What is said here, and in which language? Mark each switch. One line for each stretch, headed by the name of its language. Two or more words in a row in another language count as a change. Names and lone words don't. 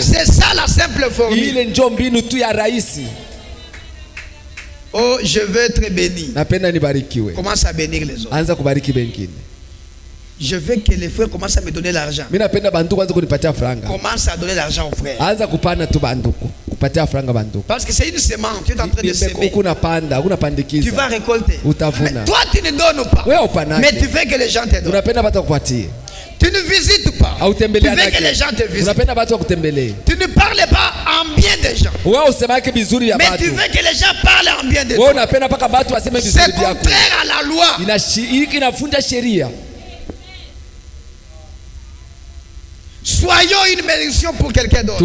French: C'est ça la simple formule. Oh, je veux être béni. Commence à bénir les autres. Je veux que les frères commencent à me donner l'argent. Commence à donner l'argent aux frères.
Swahili: kupatia franga banduku.
French: Parce que c'est une semence, tu es en train de semer. Tu vas récolter.
Swahili: Utavuna.
French: Mais toi tu ne donnes pas. Mais tu veux que les gens te donnent.
Swahili: Unapenda watu kupatia.
French: Tu ne visites pas. Tu veux que les gens te visitent. Tu ne parles pas en bien des gens. Mais tu veux que les gens parlent en bien de toi. C'est contraire à la loi. Soyons une bénédiction pour quelqu'un d'autre.